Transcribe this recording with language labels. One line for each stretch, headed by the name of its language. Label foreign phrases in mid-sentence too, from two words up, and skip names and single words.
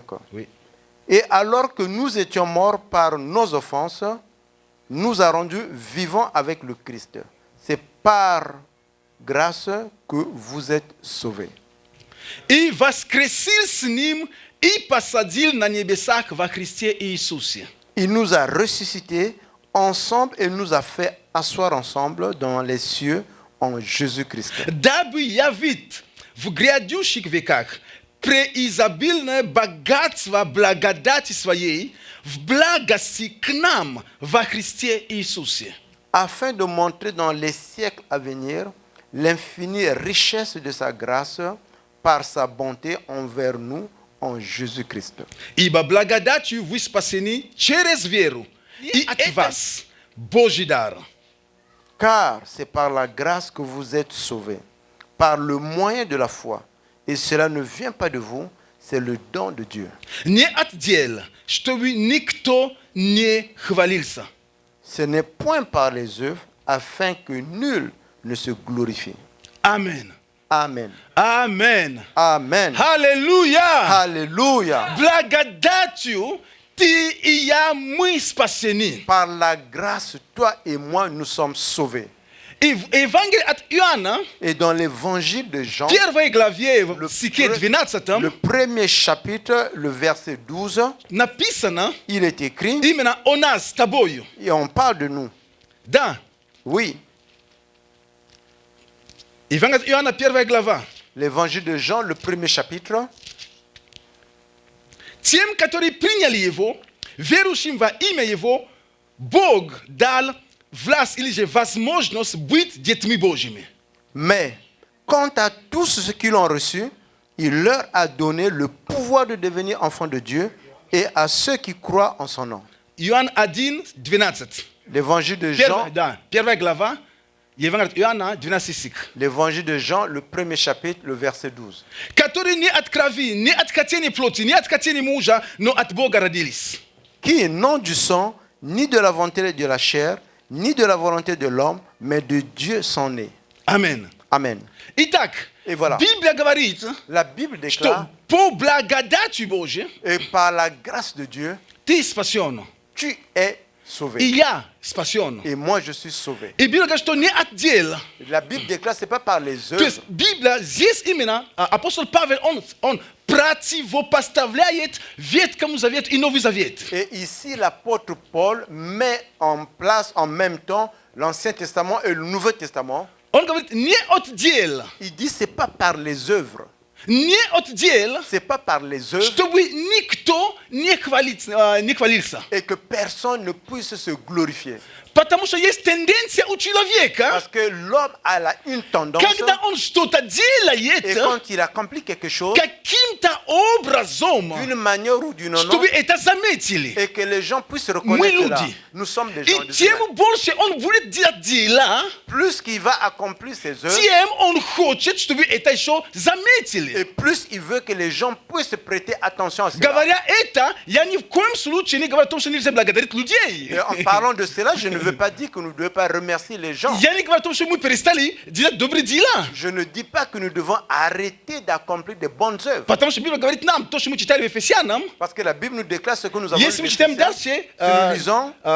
French: Oui. Et alors que nous étions morts par nos offenses, nous a rendus vivants avec le Christ. C'est par grâce que vous êtes sauvés.
Russian: И воскресил с ним, и посадил на небесах во Христе Иисусе.
French: Il nous a ressuscités ensemble et nous a fait asseoir ensemble dans les cieux en Jésus-Christ.
Russian: Дабы явить в грядущих веках преизобильное богатство благодати своей в благости к нам во Христе Иисусе.
French: Afin de montrer dans les siècles à venir l'infinie richesse de sa grâce par sa bonté envers nous en Jésus-Christ.
Russian: Ибо благодатью вы спасены через веру, и от вас Божий дар.
French: Car c'est par la grâce que vous êtes sauvés, par le moyen de la foi. Et cela ne vient pas de vous, c'est le don de Dieu.
Russian: Не от дел, чтобы никто не хвалился.
French: Ce n'est point par les œuvres, afin que nul ne se glorifie. Amen. Amen. Amen. Amen.
Russian: Аллилуйя!
French: Alléluia.
Russian: Благодатью ты и я мы спасены.
French: Par la grâce, toi et moi, nous sommes sauvés.
Russian: И в Евангелии от Иоанна,
French: Et dans l'évangile de Jean,
Russian: первой главе, в
French: le,
Russian: стихе 12,
French: le premier chapitre, le verset 12,
Russian: написано
French: il est écrit,
Russian: именно о нас с тобою.
French: et on parle de nous.
Russian: Да.
French: Oui,
Russian: Евангелие от Иоанна, первая глава.
French: l'évangile de Jean, le premier chapitre,
Russian: Тем, которые приняли его, верующим во имя его, Бог дал власть или же возможность быть детьми Божьими.
French: mais quant à tous ceux qui l'ont reçu, il leur a donné le pouvoir de devenir enfants de Dieu et à ceux qui croient en son nom.
Russian: Иоанн 1, 12.
French: L'évangile de Jean,
Russian: Первая глава, Евангелие от Иоанна, 12 стих.
French: l'évangile de Jean, le premier chapitre, le verset 12.
Russian: Которые не от крови, не от хотения плоти, не от хотения мужа, но от Бога родились.
French: Qui, non du sang, ni de la volonté de la chair, ni de la volonté de l'homme, mais de Dieu sont nés. Amen. Amen.
Russian: Итак,
French: И voilà.
Russian: Библия говорит,
French: La Bible
Russian: что
French: déclare,
Russian: по благодати Божьей
French: et par la grâce de Dieu,
Russian: ты спасен.
French: tu es
Russian: И
French: sauvé.
Russian: я спасен.
French: Et moi, je suis sauvé.
Russian: И Библия говорит, что не от дел.
French: La Bible déclare, ce n'est pas par les
Russian: То есть
French: œuvres.
Russian: Библия здесь именно, апостол Павел, он противопоставляет Ветхому Завету и Новый Завет.
French: Et ici, l'apôtre Paul met en place en même temps l'Ancien Testament et le Nouveau Testament.
Russian: Он говорит, не от дел,
French: Il dit, ce n'est pas par les œuvres.
Russian: не от дел,
French: Ce n'est pas par les œuvres.
Russian: чтобы никто не хвалился.
French: Et que personne ne puisse se glorifier.
Russian: Потому что есть тенденция у человека,
French: Parce que l'homme a une tendance,
Russian: когда он что-то
French: et
Russian: делает,
French: quand il accomplit quelque chose,
Russian: каким-то образом,
French: d'une manière ou d'une autre,
Russian: чтобы это заметили.
French: et que les gens puissent reconnaître
Russian: Мы
French: cela.
Russian: люди.
French: Nous sommes des gens
Russian: И
French: de
Russian: тем
French: cela.
Russian: больше он будет делать дела,
French: Plus qu'il va accomplir ses œuvres,
Russian: тем он хочет, чтобы это еще
French: et
Russian: заметили.
French: plus il veut que les gens puissent prêter attention à cela.
Russian: Говоря это, я ни в коем случае не говорю о том, что нельзя благодарить людей.
French: Et en parlant de cela, je ne veux pas dire que nous ne devons pas remercier les gens.
Russian: Я не говорю о том, что мы перестали делать добрые дела.
French: Je ne dis pas que nous devons arrêter d'accomplir de bonnes œuvres.
Russian: Потому что Библия говорит нам, то, что мы читали в Ефесянам,
French: Parce que la Bible nous déclare ce que nous avons
Russian: если мы
French: lu
Russian: читаем
French: d'Éphésiens.
Russian: дальше,
French: Si nous lisons,